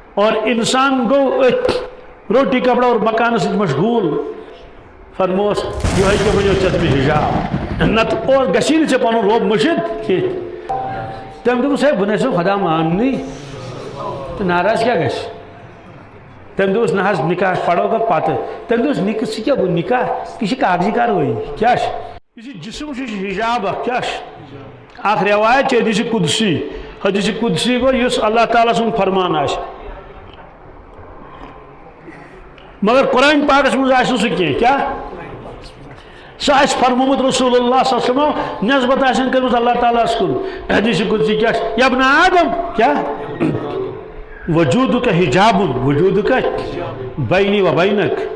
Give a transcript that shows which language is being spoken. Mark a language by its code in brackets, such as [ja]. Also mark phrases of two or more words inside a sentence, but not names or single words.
[ur] اور انسان گو روٹی کپڑا اور مکان سے مشغول [ks] فرموس یہ کہ ونیو ژےٚ تٔمِس حجاب نت اور گژھی نہٕ ژےٚ پنُن رۄب مٔشِد کینٛہہ تٔمۍ دوٚپُس ہے بہٕ نَے چھُسو خۄدا ماننٕے تہٕ ناراض کیٛاہ گژھِ تٔمۍ دوٚپُس نہ حظ [ur] نکاح پڑھو گا [ks] پتہٕ تٔمۍ دوٚپُس نِکہٕ ژٕ کیٛاہ گوٚو نکاح یہِ چھِ کاغذی کاروٲیی کیٛاہ چھِ یُس یہِ جسم چھُ یہِ چھُ حجاب اکھ کیٛاہ چھِ اکھ رٮ۪وایت چھِ حدیث قدسی حدیث قدسی گوٚو یُس اللہ تعالیٰ سُنٛد فرمان آسہِ مگر قرآن پاکس منٛز آسہِ نہٕ سُہ کینٛہہ کیٛاہ سُہ آسہِ فرمومُت رسول اللہ [ar] صلی اللہ علیہ وسلم [ks] نسبت آسن کٔرمٕژ اللہ تعالیٰ ہس کُن حدیث قدسی کیٛاہ چھِ [ar] یا ابن آدم [ks] کیٛاہ وجودک حجاب وجودک [ar] بینی و بینک